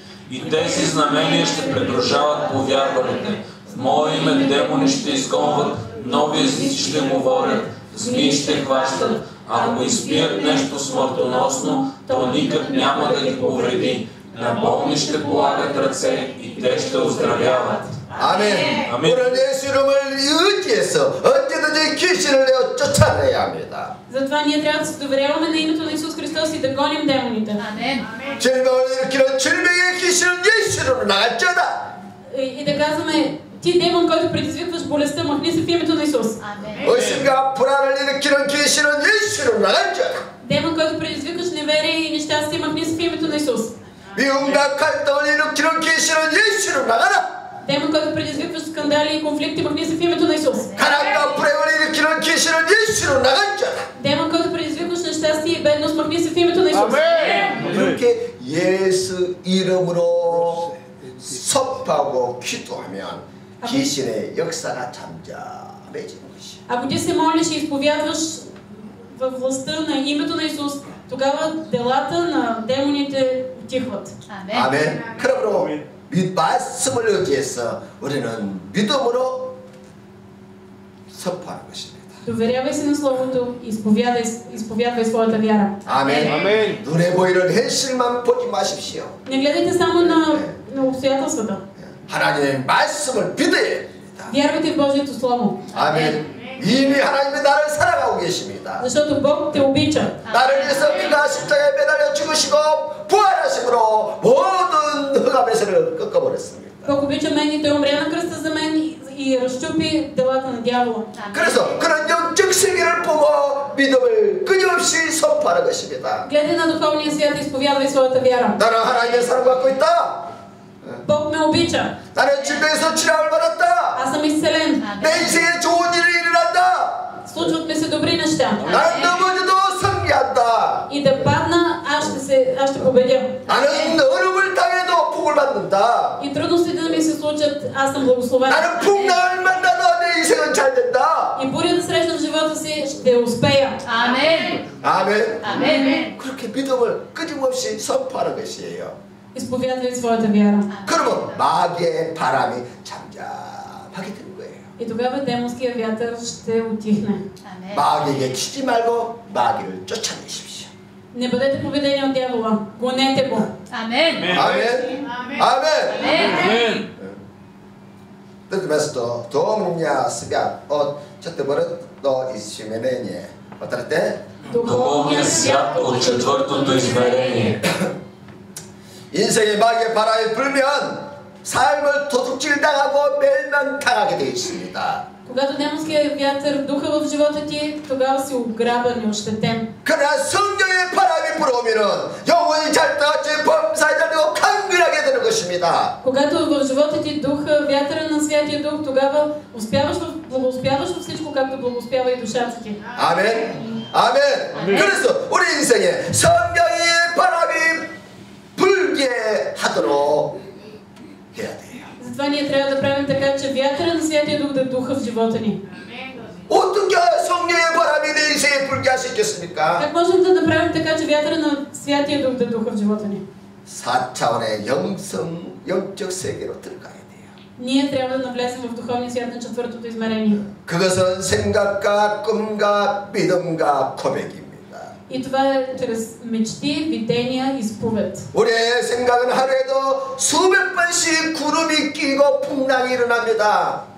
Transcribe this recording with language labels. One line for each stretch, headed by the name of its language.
Bulgarian: И тези знамения ще придружават повярвалите. В мое име демони ще изгонват, нови езици ще говорят, змии ще хващат. Ако изпият нещо смъртоносно, то никак няма да ги повреди. На болни ще полагат ръце и те ще оздравяват.
Korean: 아멘. 오늘 예수 이름을 의지해서 언제든지 귀신을 내어 쫓아내야 합니다.
Bulgarian: Затова ние трябва да се доверяваме на името на Исус Христос и да гоним демоните.
Korean: 아멘. 질병을 일으키는 질병의 귀신은 예수 이름으로 나갈지어다.
Bulgarian: И да казваме: "Ти демон, който предизвикваш болестта, махни се в името на Исус."
Korean: 아멘. 의심과 불안을 일으키는 귀신은 예수 이름으로 나갈지어다.
Bulgarian: Демон, който предизвикваш неверие и нещастие, махни се в името на Исус.
Korean: 미움과 갈등을 일으키는 귀신은 예수 이름으로 나가라.
Bulgarian: Демон, който предизвикваш скандали и конфликти, махни се в името на Исус.
Korean: 가난과 불행을 일으키는 귀신은 예수로 나갈지어다. Демон, който предизвикваш нещастие и бедност, махни се в името на Исус. 이렇게 예수 이름으로 선포하고 기도하면 귀신의 역사가 잠잠해지는 것이야.
Bulgarian: Ако ти се молиш и изповядваш във властта на името на Исус, тогава делата на демоните утихват.
Korean: 아멘. 그러므로 말씀을 의지해서 우리는 믿음으로 선포하는 것입니다.
Bulgarian: Доверявай се на Словото и изповядвай своята вяра.
Korean: 아멘. 아멘. 눈에 보이는 현실만 보지 마십시오.
Bulgarian: Не гледайте само на обстоятелствата.
Korean: 하나님의 말씀을 믿어야 됩니다.
Bulgarian: Вярвайте в Божието Слово.
Korean: 아멘. 이미 하나님이 나를 사랑하고 계십니다.
Bulgarian: Защото Бог те обича.
Korean: 나를 위해서 그가 십자가에 매달려 죽으시고 부활하심으로 모든 흑암에서를 꺾어버렸습니다.
Bulgarian: Бог обича мен и Той умря на кръста за мен и разчупи делата на дявола.
Korean: 그래서 그런 영적 세계를 보고 믿음을 끊임없이 선포하는 것입니다.
Bulgarian: Гледай на духовния свят и изповядвай своята вяра.
Korean: 나는 하나님의 사랑받고 있다.
Bulgarian: Бог ме обича.
Korean: 나는 질병에서 치료를 받았다.
Bulgarian: Аз съм изцелен.
Korean: 내 인생에 좋은 일이 일어난다.
Bulgarian: Случват ми се добри неща.
Korean: 나는 넘어져도 승리한다.
Bulgarian: И да падна, аз ще победя.
Korean: 나는 어려움을 당해도 복을 받는다.
Bulgarian: И трудностите да ми се случат, аз съм благословен.
Korean: 나는 풍랑을 만나도 내 인생은 잘 된다.
Bulgarian: И буря да срещам в живота си, ще успея.
Korean: 아멘. 아멘. 아멘. 그렇게 믿음을 끊임없이 선포하는 것이에요.
Bulgarian: Изповядвай своята вяра.
Korean: 그러면 마귀의 바람이 잠잠하게 되는 거예요.
Bulgarian: И тогава демонския вятър ще утихне.
Korean: 아멘. 마귀에게 치지 말고 마귀를 쫓아내십시오.
Bulgarian: Не бъдете поведени от дявола. Гонете го.
Korean: 아멘. 아멘. 아멘. 아멘.
Italian: Questo domina
Bulgarian: свят от четвъртото измерение. Отрете? Духовният свят от четвъртото измерение.
Korean: 인생의 마귀의 바람이 불면 삶을 도둑질당하고 멸망당하게 되어 있습니다.
Bulgarian: Когато демонския вятър духа в живота ти, тогава си ограбен и ощетен.
Korean: 그러나 성령의 바람이 불어오면은 영혼이 잘다같이 범사에 달리고 강건하게 되는 것입니다.
Bulgarian: Когато в живота ти духа, вятъра на Святия Дух, тогава благоуспяваш във всичко, както благоуспява и душата ти.
Korean: 아멘. 아멘. 그래서 우리 인생에 성령의 바람이 불게 하도록 해야 돼요.
Bulgarian: Затова ние трябва да правим така, че вятъра на Святия Дух да духа в живота ни.
Korean: 어떻게 성령의 바람이 내 인생에 불게 할 수 있겠습니까?
Bulgarian: Как можем да направим така, че вятъра на Святия Дух да духа в живота ни?
Korean: 4차원의 영적 세계로 들어가야 돼요.
Bulgarian: Ние трябва да навлезем в духовния свят на четвъртото измерение.
Korean: 그것은 생각과 꿈과 믿음과 고백입니다.
Bulgarian: И това е чрез мечти, видения и изповед.
Korean: 우리의 생각은 하루에도 수백 번씩 구름이 끼고 풍랑이 일어납니다.